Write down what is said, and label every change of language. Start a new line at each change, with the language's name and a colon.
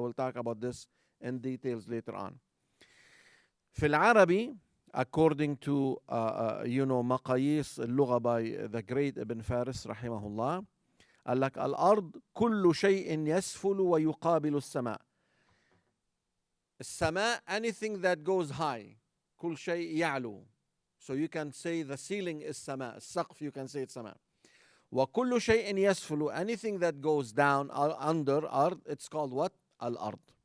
English: We'll talk about this in details later on.
Arabic: في العربي,
English: according to
Arabic: مقاييس اللغة
English: by the great Ibn Faris
Arabic: رحمه الله, قال لك الأرض كل شيء يسفل ويقابل السماء. السماء,
English: anything that goes high.
Arabic: كل شيء يعلو.
English: So you can say the ceiling is sama. السقف, you can say it's sama.
Arabic: وكل شيء يسفل,
English: anything that goes down or under ard, it's called what? Al-ard.